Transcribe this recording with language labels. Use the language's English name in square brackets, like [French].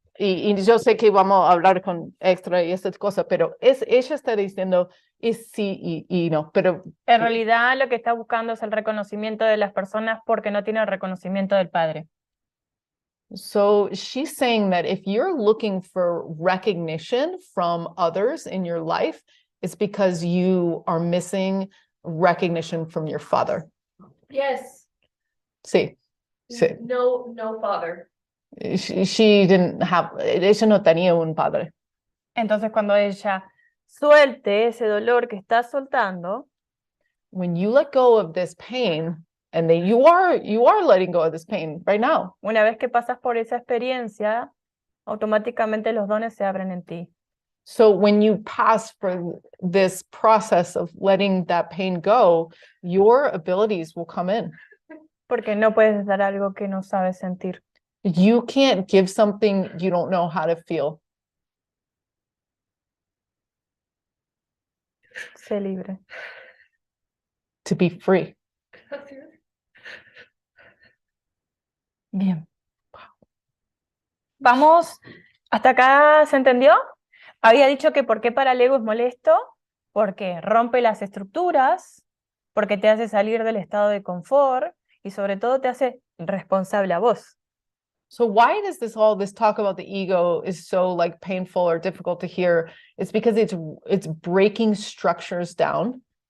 [Spanish] Y yo sé que vamos a hablar con extra y esas cosas, pero ella está diciendo es sí y no, pero En realidad lo que está buscando es el reconocimiento de las personas porque no tiene el reconocimiento del padre. [English] So she's saying that if you're looking for recognition from others in your life, it's because you are missing recognition from your father. Yes. [Spanish] Sí. [English] No father. She didn't have, [Spanish] ella no tenía un padre. Entonces cuando ella suelte ese dolor que está soltando, [English] when you let go of this pain, and then you are letting go of this pain right now. [Spanish] Una vez que pasas por esa experiencia, automáticamente los dones se abren en ti. [English] So when you pass for this process of letting that pain go, your abilities will come in. [Spanish] Porque no puedes dar algo que no sabes sentir. [English] You can't give something you don't know how to feel. [Spanish] Sé libre. [English] To be free. [Spanish] Bien. Vamos, ¿hasta acá se entendió? Había dicho que por qué para el ego es molesto, porque rompe las estructuras, porque te hace salir del estado de confort y sobre todo te hace responsable a vos. [English] So why does all this talk about the ego is so painful or difficult to hear? It's because it's breaking structures down.